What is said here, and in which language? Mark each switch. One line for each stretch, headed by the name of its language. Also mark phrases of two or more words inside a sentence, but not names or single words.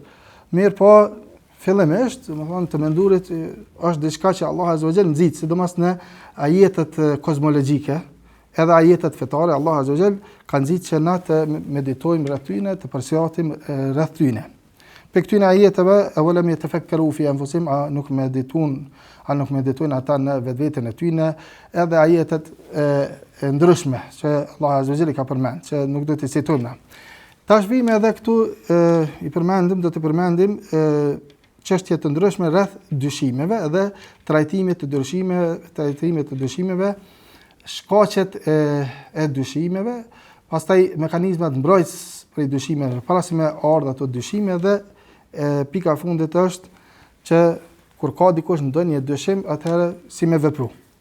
Albanian: Mirë po, fillimisht, të mendurit është diçka që
Arabic: الله عز وجل
Albanian: nxit, sidomos në ajetet kozmologjike, edhe ajetet fetare,
Arabic: الله عز وجل
Albanian: ka nxit që na të meditojmë rreth tyne, të përsëritim rreth tyne. Për këtyne ajeteve,
Arabic: أولم يتفكروا في أنفسهم,
Albanian: nuk meditojnë ata në vetveten e tyne, edhe ajetet e ndryshme që
Arabic: الله عز وجل
Albanian: ka përmend, që nuk do të citojmë. Tash vime edhe këtu do të përmendim çështje të ndryshme rreth dyshimeve dhe trajtimit të dyshimeve, shkaqet e dyshimeve, pastaj mekanizmat mbrojtës për dyshimeve, para se me ardha ato dyshime dhe pika e fundit është që kur ka dikush ndonjë dyshim, atëherë si me vepru.